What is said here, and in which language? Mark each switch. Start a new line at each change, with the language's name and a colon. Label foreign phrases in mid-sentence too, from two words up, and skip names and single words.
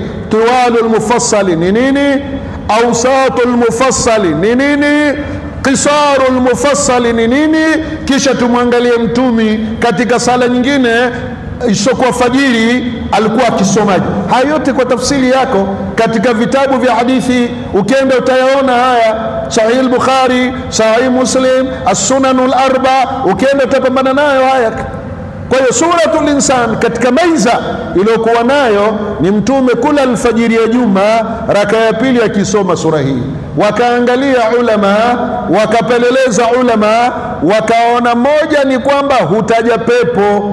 Arabic: طوال المفصل
Swahili: ni nini?
Arabic: أوساط المفصل
Swahili: ni nini?
Arabic: قصار المفصل
Swahili: ni nini? Kisha tumwangalie mtume katika sala nyingine isiyokuwa fajiri alikuwa akisomaje. Haya yote kwa tafsiri yako katika vitabu vya hadithi, ukienda utayaona haya. Sahih al-Bukhari, Sahih Muslim, as-Sunanul Arba, ukienda utapambana nayo haya. Kwa hiyo suratul insan katika maiza iliyokuwa nayo ni mtume kula alfajiri ya juma raka ya pili akisoma sura hii. Wakaangalia ulama, wakapeleleza ulama, wakaona moja ni kwamba hutaja pepo.